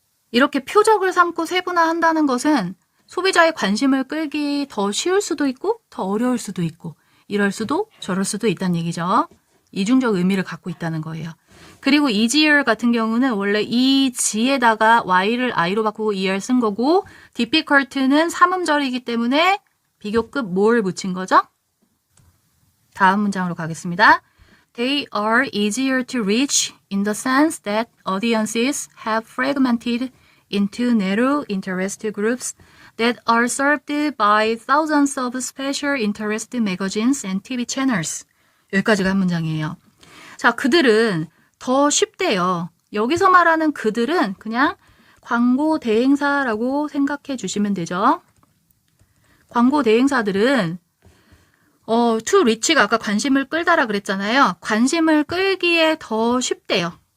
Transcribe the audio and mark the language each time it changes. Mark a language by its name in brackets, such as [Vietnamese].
[Korean] 이렇게 표적을 삼고 세분화한다는 것은 소비자의 관심을 끌기 더 쉬울 수도 있고 더 어려울 수도 있고 이럴 수도 저럴 수도 있다는 얘기죠. 이중적 의미를 갖고 있다는 거예요. 그리고 easier 같은 경우는 원래 이 지에다가 y를 i로 바꾸고 er 쓴 거고, difficult는 삼음절이기 때문에 비교급 more 붙인 거죠. 다음 문장으로 가겠습니다. [English] They are easier to reach in the sense that audiences have fragmented into narrow interest groups that are served by thousands of special interest magazines and TV channels. [Korean] 여기까지가 한 문장이에요. 자, 그들은 더 쉽대요. 여기서 말하는 그들은 그냥 광고 대행사라고 생각해 주시면 되죠. 광고 대행사들은 [English] to reach [Korean] 가 아까 관심을 끌다라 그랬잖아요. 관심을 끌기에 더 쉽대요.